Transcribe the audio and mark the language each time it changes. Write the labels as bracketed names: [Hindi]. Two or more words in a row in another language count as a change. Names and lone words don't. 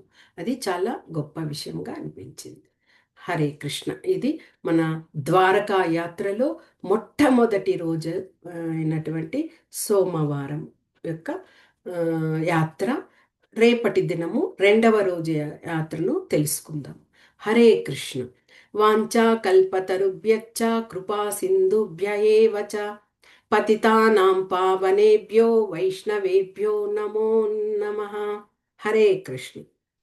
[Telugu] అది చాలా గొప్ప విషయంగా అనిపించింది. [Sanskrit] హరే కృష్ణ. [Telugu] ఇది మన ద్వారకా యాత్రలో మొట్టమొదటి రోజు అయినటువంటి సోమవారం యొక్క యాత్ర. రేపటి దినము రెండవ రోజు యాత్రను తెలుసుకుందాం. [Sanskrit] హరే కృష్ణ. వాంఛా కల్పతరుభ్యశ్చ కృపా సింధుభ్య ఏవ చ పతితానాం పావనేభ్యో వైష్ణవేభ్యో నమో నమః. హరే కృష్ణ.